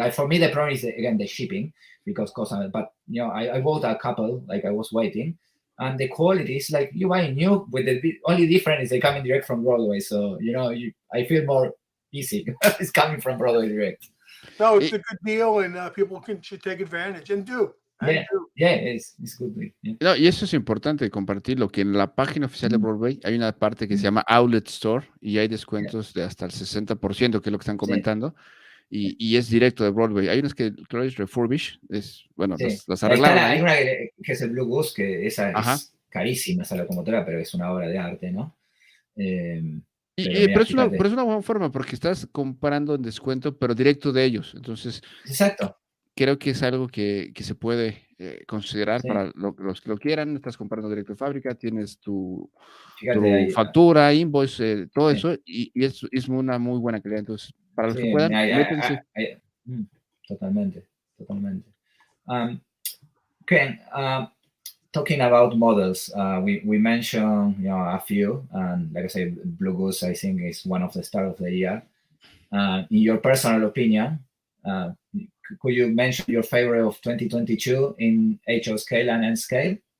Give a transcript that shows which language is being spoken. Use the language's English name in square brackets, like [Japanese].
[English] Like for me, the problem is again the shipping because cost. But I bought a couple. Like I was waiting, and the quality is like you buy new. With the only difference is they coming direct from Broadway. So I feel more easy. It's coming from Broadway direct. No, it's a good deal, and people should take advantage and do. Es good. [Spanish] No, y eso es importante compartirlo, que en la página oficial de Broadway hay una parte que se llama Outlet Store y hay descuentos de hasta el 60%, que es lo que están comentando, y es directo de Broadway. Hay unas que claro, es refurbish, las arreglaron. Hay una que es el Blue Goose, que esa es carísima, esa locomotora, pero es una obra de arte, ¿no? Pero es una buena forma porque estás comprando en descuento, pero directo de ellos. Entonces, exacto. Creo que es algo que se puede considerar para los que lo quieran. Estás comprando directo de fábrica, tienes tu factura, invoice, todo eso, y es una muy buena calidad. Entonces, para los que puedan, métanse. Totalmente. [English] Ken, talking about models, we mentioned a few, and like I said, Blue Goose, I think, is one of the stars of the year. In your personal opinion, could you mention your favorite of 2022 in HO scale and N scale?